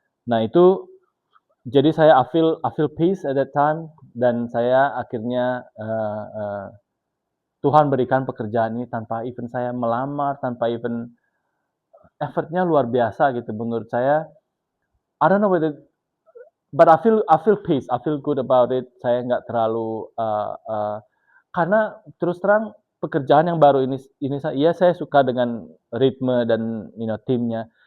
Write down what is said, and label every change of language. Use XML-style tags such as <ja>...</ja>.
<id>Nah itu jadi I feel peace at that time dan saya akhirnya Tuhan berikan pekerjaan ini tanpa even saya melamar, tanpa even effortnya luar biasa gitu menurut saya.</id> <en>I don't know whether, but I feel peace, I feel good about it.</en> <id>Saya nggak terlalu karena terus terang pekerjaan yang baru ini saya suka dengan ritme dan timnya.</id>